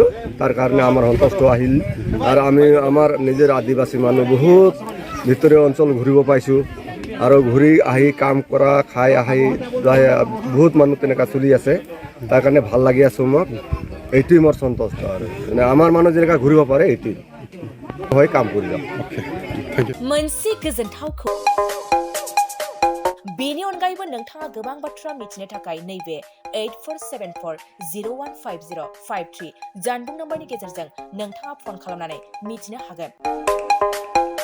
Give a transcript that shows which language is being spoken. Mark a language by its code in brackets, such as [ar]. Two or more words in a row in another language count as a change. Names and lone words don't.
[as] তাৰ কাৰণে আমাৰ সন্তুষ্ট আহিল আৰু আমি আমাৰ নিজৰ আদিবাসী মানুহ বহুত ভিতৰীয় অঞ্চল ঘূৰিব পাইছোঁ আৰু ঘূৰি আহি কাম কৰা খাই আহি বহুত মানুহ তেনেকুৱা চলি আছে। তাৰ কাৰণে ভাল লাগি আছোঁ মোক, এইটোৱেই মোৰ সন্তুষ্ট আৰু মানে আমাৰ মানুহ যেনেকুৱা ঘূৰিব পাৰে এইটোৱেই হয় কাম কৰি যাম। [brx] मोनसे गोजोनथावखौ बेनि अनगायैबो नोंथाङा गोबां बाथ्रा मिथिनो थाखाय नैबे 8474015053 जानबुं नम्बरनि गेजेरजों नोंथाङा फन खालामनानै मिथिनो हागोन।